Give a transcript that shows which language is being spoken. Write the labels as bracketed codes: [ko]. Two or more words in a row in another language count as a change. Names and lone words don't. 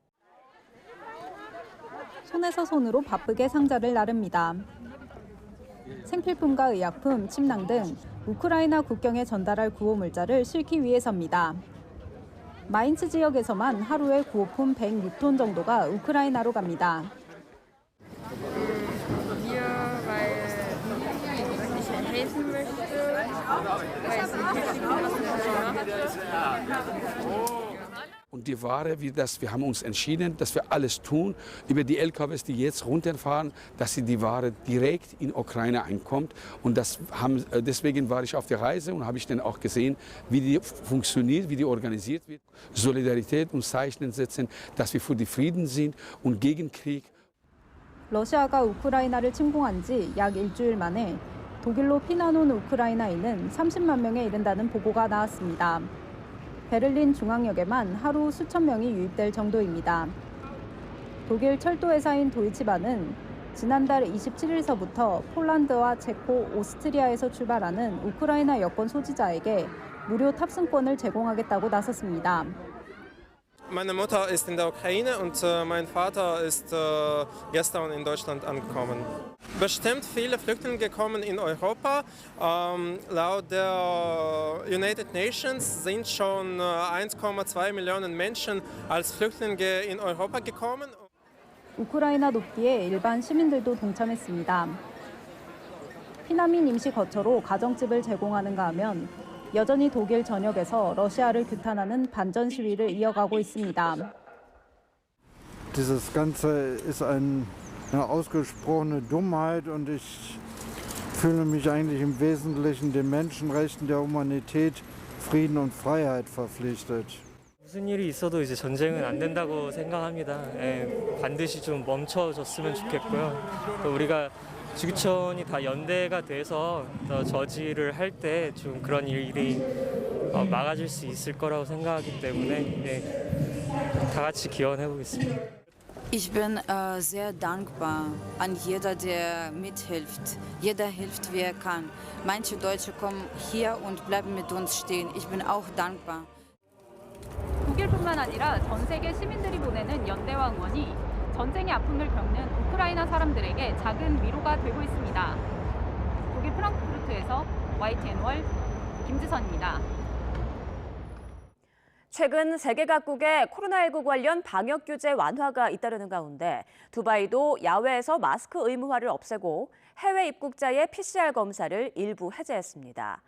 [ko] 손에서 손으로 바쁘게 상자를 나릅니다. 생필품과 의약품, 침낭 등 우크라이나 국경에 전달할 구호 물자를 싣기 위해서입니다. 마인츠 지역에서만 하루에 구호품 106톤 정도가 우크라이나로 갑니다. [de] Und die Ware, wir haben uns entschieden, dass wir alles tun, über die LKWs, die jetzt runterfahren, dass die Ware direkt in Ukraine einkommt. Und deswegen war ich auf der Reise und habe ich dann auch gesehen, wie die funktioniert, wie die organisiert wird. Solidarität und Zeichen setzen, dass wir für die Frieden sind und gegen Krieg. [ko] 러시아가 우크라이나를 침공한 지 약 일주일 만에 독일로 피난 온 우크라이나인은 30만 명에 이른다는 보고가 나왔습니다. 베를린 중앙역에만 하루 수천 명이 유입될 정도입니다. 독일 철도회사인 도이치바는 지난달 27일서부터 폴란드와 체코, 오스트리아에서 출발하는 우크라이나 여권 소지자에게 무료 탑승권을 제공하겠다고 나섰습니다. [de] Meine Mutter ist in der Ukraine und mein Vater ist gestern in Deutschland angekommen. Bestimmt viele Flüchtlinge kommen in Europa. Laut der United Nations sind schon 1,2 Millionen Menschen als Flüchtlinge in Europa gekommen. [ko] 우크라이나 돕기에 일반 시민들도 동참했습니다. 피난민 임시 거처로 가정집을 제공하는가 하면 여전히 독일 전역에서 러시아를 규탄하는 반전 시위를 이어가고 있습니다. [de] Dieses Ganze ist eine ausgesprochene Dummheit und ich fühle mich eigentlich im Wesentlichen den Menschenrechten der Humanität, Frieden und Freiheit verpflichtet. [ko] 무슨 일이 있어도 이제 전쟁은 안 된다고 생각합니다. 예, 반드시 좀 멈춰졌으면 좋겠고요. 또 우리가 지구촌이 다 연대가 돼서 더 저지를 할 때 좀 그런 일이 막아질 수 있을 거라고 생각하기 때문에 예, 다 같이 기원해 보겠습니다. [de] Ich bin sehr dankbar an jeder, der mithilft. Jeder hilft, wie er kann. Manche Deutsche kommen hier und bleiben mit uns stehen. Ich bin auch dankbar. [ko] 독일뿐만 아니라 전 세계 시민들이 보내는 연대와 응원이 전쟁의 아픔을 겪는 우크라이나 사람들에게 작은 위로가 되고 있습니다. 독일 프랑크푸르트에서 YTN-월 김지선입니다. 최근 세계 각국의 코로나19 관련 방역 규제 완화가 잇따르는 가운데 두바이도 야외에서 마스크 의무화를 없애고 해외 입국자의 PCR 검사를 일부 해제했습니다.